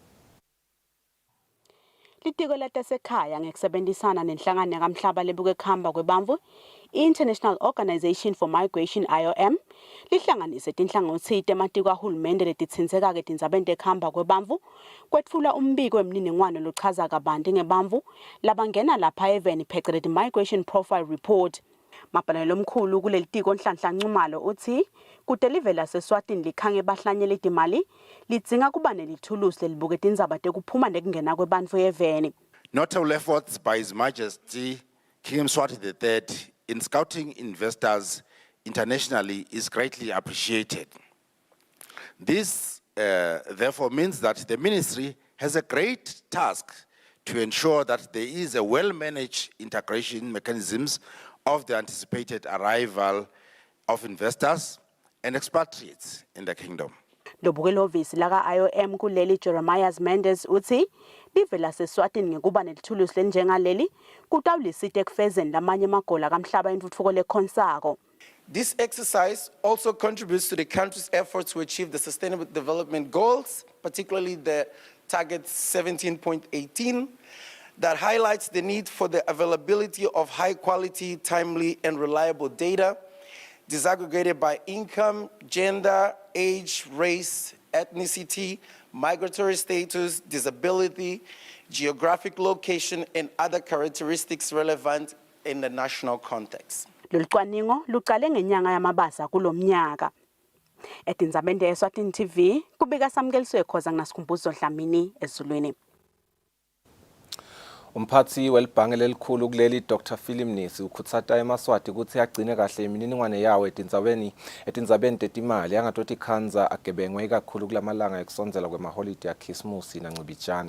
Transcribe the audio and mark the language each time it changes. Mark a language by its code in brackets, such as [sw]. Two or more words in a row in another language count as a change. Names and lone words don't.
[ss] Litiko letasekhaya ngekusebenzisana nenhlangano yakamhlaba lebuke kuhamba kwebantfu International Organization for Migration IOM lihlanganise tinhlangothi tematiko ahulumende letitsindzeka ke tindzabeni tekuhamba kwebantfu kwetfula umbiko wemniningwane lochaza kabanti ngebantfu labangena lapha eveni phecelezi Migration Profile Report. Mapalane lomkhulu kulelitiko Nhlanhla Nxumalo uthi kudelive laseSwatini likhange bahlanyele itimali lidzinga kuba nelithulusi lelibuke tindzaba tekuphuma nekungena kwebantfu eveni. [en] Notable efforts by His Majesty King Mswati III in scouting investors internationally is greatly appreciated. This therefore means that the ministry has a great task to ensure that there is a well-managed integration mechanisms of the anticipated arrival of investors and expatriates in the kingdom. [ss] Lobukela office laka IOM kuleli Jeremiah Mendes uthi live laseSwatini ngekuba nelithulusi lenjengaleli kutawulisite ekufezeni lamanye amagola kamhlaba intuthuko lekhonsako. [en] This exercise also contributes to the country's efforts to achieve the Sustainable Development Goals, particularly the target 17.18, that highlights the need for the availability of high quality, timely, and reliable data, disaggregated by income, gender, age, race, ethnicity, migratory status, disability, geographic location, and other characteristics relevant in the national context. [ss] Lolucwaningo luqale ngenyanga yamabasa kulomnyaka. Etinzabende Eswatini TV kubika samkeliswe khoza nginasikhumbuzo Dlamini ezulwini. Umphathi welibhange lelikhulu kuleli Dr. Philip Nisi ukhutsata eMaswati ukuthi agcine kahle imininingwane yawo etindzabeni tetimali angatoti khanza agebengwe kakhulu kulamalanga ekusondzela kwemaholide yaKhisimusi naNcibijane.